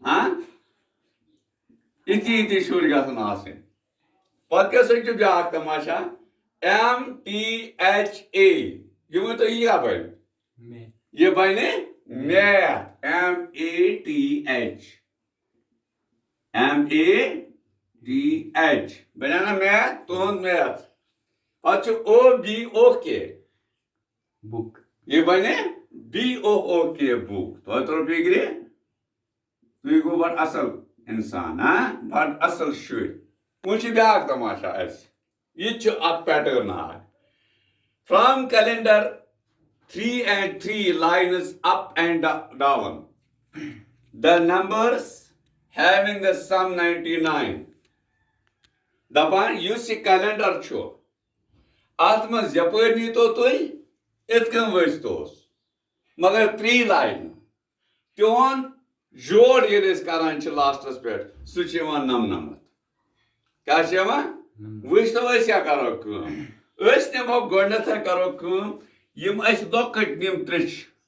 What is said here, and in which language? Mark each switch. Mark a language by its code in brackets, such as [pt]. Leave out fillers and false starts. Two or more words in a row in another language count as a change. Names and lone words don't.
[ks] یِتھی شُرۍ گژھن آسٕنۍ پتہٕ کیٛاہ سا چھُ بیٛاکھ تماشا MTHA یہ ؤنۍتو یہِ کیٛاہ بنہِ یہ بنہِ میتھ MATH بنیا نا میتھ تُہُنٛد میتھ پتہٕ چھُ او بی او کے بُک یہ بنہِ BOOK بُک تۄہہِ ترٛوو فِکرِ تُہۍ گوٚو بڑٕ اصل انسان بڑٕ اصل شُرۍ وۄنۍ چھُ بیٛاکھ تماشا اسہِ یہِ تہِ چھُ اکھ [en] پیٹرن اکھ from calendar 3 and 3 lines up and down the numbers having the sum 99 [ks] دپان یُس یہِ کیلنڈر چھُ اتھ منٛز یپٲرۍ نیٖتو تُہۍ یِتھ کٔنۍ ؤسۍتوس مگر 3 لاینہٕ تِہُنٛد جوڑ ییٚلہِ أسۍ کران چھِ لاسٹس پٮ۪ٹھ سُہ چھُ یِوان 99 کیٛاہ چھُ یِوان وٕچھتو أسۍ کیٛاہ کرو کٲم أسۍ نِمو گۄڈٕنیتھے کرو کٲم یِم اَسہِ لۄکٕٹۍ یِم ترٛےٚ چھِ